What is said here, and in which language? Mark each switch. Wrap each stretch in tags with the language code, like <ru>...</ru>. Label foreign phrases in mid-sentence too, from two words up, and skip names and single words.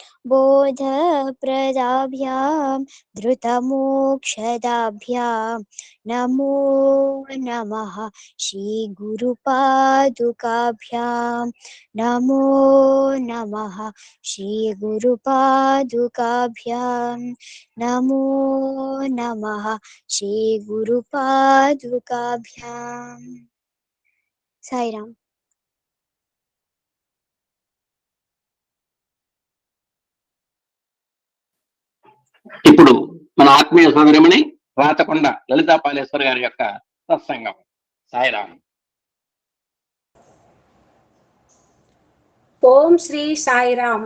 <sa>बोधप्रदाभ्यां धृतमोक्षदाभ्यां नमो नमः श्रीगुरुपादुकाभ्यां नमो नमः श्रीगुरुपादुकाभ्यां नमो नमः श्रीगुरुपादुकाभ्याम् साईराम।</sa> <te>ఇప్పుడు మన ఆత్మీయ సోదరిమణి రాతకొండ లలితా పాలేశ్వర్ గారి యొక్క సత్సంగం. సాయిరామ్. ఓం శ్రీ సాయిరామ్.</te>